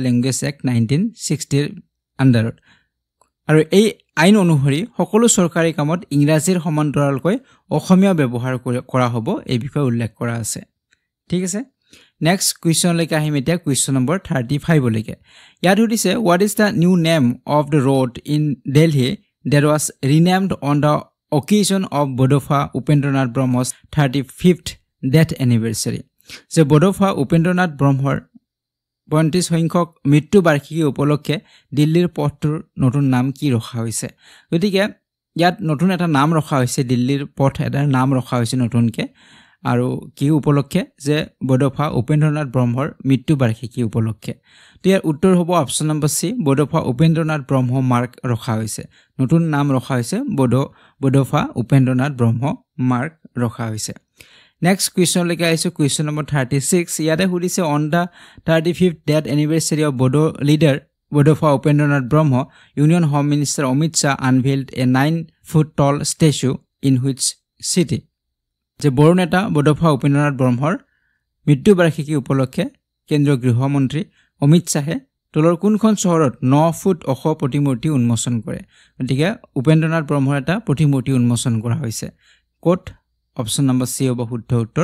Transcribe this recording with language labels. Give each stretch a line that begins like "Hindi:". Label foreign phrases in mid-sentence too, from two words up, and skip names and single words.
English: language act
Assamese: 1960 ৰ আন্ডাৰত আৰু এই আইন অনুসৰি সকলো চৰকাৰী কামত ইংৰাজীৰ সমান্তৰালকৈ অসমীয়া ব্যৱহাৰ কৰা হ'ব এই বিষয়ে উল্লেখ কৰা আছে ঠিক আছে
English: next question
Assamese: লৈকে আহিম এতিয়া
English: question number 35
Assamese: লৈকে ইয়াত সুধিছে
English: what is the new name of the road in Delhi that was renamed on the occasion of Bodofa Upendranath Brahma's 35th death anniversary
Assamese: যে বডোফা উপেন্দ্ৰনাথ ব্ৰহ্মৰ 35 সংখ্যক মৃত্যু বাৰ্ষিকী উপলক্ষে দিল্লীৰ পথটোৰ নতুন নাম কি ৰখা হৈছে গতিকে ইয়াত নতুন এটা নাম ৰখা হৈছে দিল্লীৰ পথ এটাৰ নাম ৰখা হৈছে নতুনকে আৰু কি উপলক্ষে যে বডোফা উপেন্দ্ৰনাথ ব্ৰহ্মৰ মৃত্যু বাৰ্ষিকী উপলক্ষে তো ইয়াৰ উত্তৰ হ'ব
English: option number C
Assamese: বডোফা উপেন্দ্ৰনাথ ব্ৰহ্ম মাৰ্ক ৰখা হৈছে নতুন নাম ৰখা হৈছে বডোফা উপেন্দ্ৰনাথ ব্ৰহ্ম মাৰ্ক ৰখা হৈছে
English: next question
Assamese: লৈকে আহিছো
English: question number 36
Assamese: ইয়াতে সুধিছে
English: on the 35th death anniversary of Bodo leader Bodofa Upendranath Brahma Union Home Minister Amit Shah unveiled a 9-foot tall statue in which city
Assamese: যে বড়ো নেতা বডোফা উপেন্দ্ৰনাথ ব্ৰহ্মৰ মৃত্যু বাৰ্ষিকী উপলক্ষে কেন্দ্ৰীয় গৃহমন্ত্ৰী অমিত শাহে তলৰ কোনখন চহৰত 9 ফুট ওখ প্ৰতিমূৰ্তি উন্মোচন কৰে গতিকে উপেন্দ্ৰনাথ ব্ৰহ্মৰ এটা প্ৰতিমূৰ্তি উন্মোচন কৰা হৈছে কোট
English: option number C
Assamese: হ'ব শুদ্ধ উত্তৰ